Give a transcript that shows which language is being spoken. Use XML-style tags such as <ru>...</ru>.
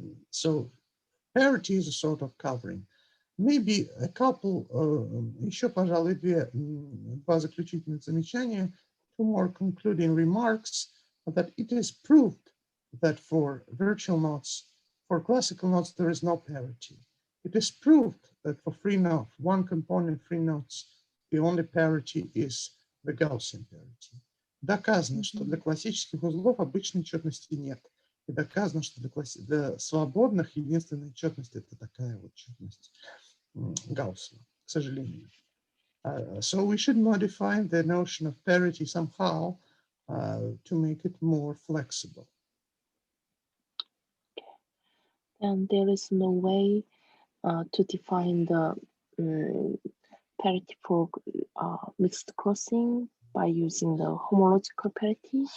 <en>So parity is a sort of covering. Maybe a couple,</en> <ru>еще, пожалуй, два заключительных замечания,</ru> <en>two more concluding remarks, that it is proved that for virtual nodes, for classical nodes, there is no parity. It is proved that for free node, one component free nodes, the only parity is the Gaussian parity.</en> <ru>Доказано, что для классических узлов обычной четности нет. И доказано, что для свободных единственная четность — это такая вот четность Gaussian, к сожалению.</ru> <en>So we should modify the notion of parity somehow to make it more flexible. And there is no way to define the parity for mixed crossing by using the homological parity?</en>